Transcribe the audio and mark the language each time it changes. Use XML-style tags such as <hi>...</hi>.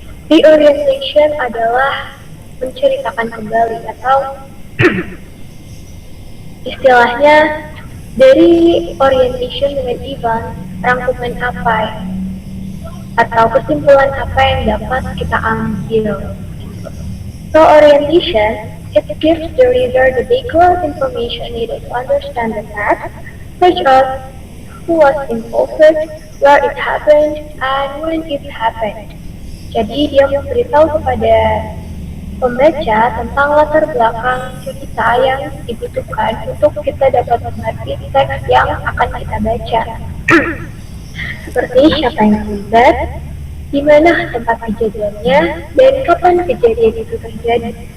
<id>Reorientation adalah menceritakan kembali atau istilahnya dari orientation dengan event, rangkuman apa atau kesimpulan apa yang dapat kita ambil.</id> <en>So orientation, it gives the reader the background information needed to understand the text, such as who was involved, where it happened, and when it happened.</en> <id>Jadi dia memberitahu kepada pembaca tentang latar belakang cerita yang dibutuhkan untuk kita dapat mengerti teks yang akan kita baca. Seperti siapa yang terlibat, di mana tempat kejadiannya, dan kapan kejadian itu terjadi.</id>